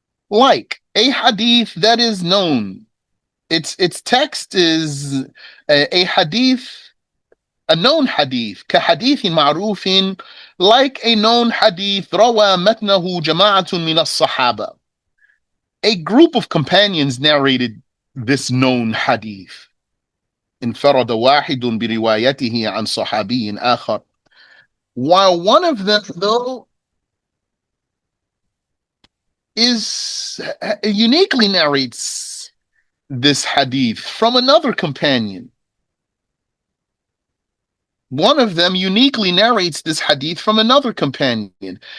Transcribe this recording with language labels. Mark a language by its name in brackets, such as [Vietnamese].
[English] Like a hadith that is known. Its text is a hadith, a known hadith, [Arabic] كحديث معروف, [English] like a known hadith, [Arabic] روى متنه جماعة من الصحابة. [English] A group of companions narrated this known hadith. [Arabic] انفرد واحد بروايته عن صحابي آخر. [English] While one of them, though, is uniquely narrates this hadith from another companion. One of them uniquely narrates this hadith from another companion.